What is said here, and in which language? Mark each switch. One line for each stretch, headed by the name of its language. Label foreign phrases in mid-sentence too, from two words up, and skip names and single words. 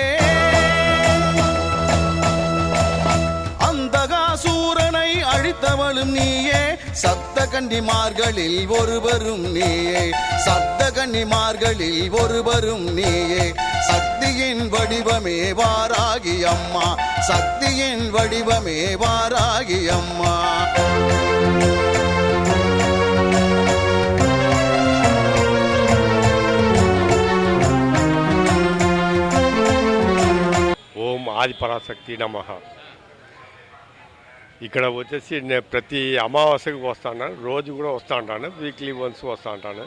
Tamil: அந்தகாசூரனை அழித்தவளும் நீயே, சப்த கன்னிமார்களில் ஒருவரும் நீயே, சப்த கன்னிமார்களில் ஒருவரும் நீயே, சக்தியின் வடிவமே வாராகி அம்மா, சக்தியின் வடிவமே வாராகி அம்மா.
Sanskrit: ఓం ఆదిపరాశక్తి నమః.
Telugu: ఇక్కడ వచ్చేసి నేను ప్రతి అమావాస్యకు వస్తూ ఉంటాను, రోజు కూడా వస్తూ ఉంటాను,
English: weekly once
Telugu: వస్తూ ఉంటాను.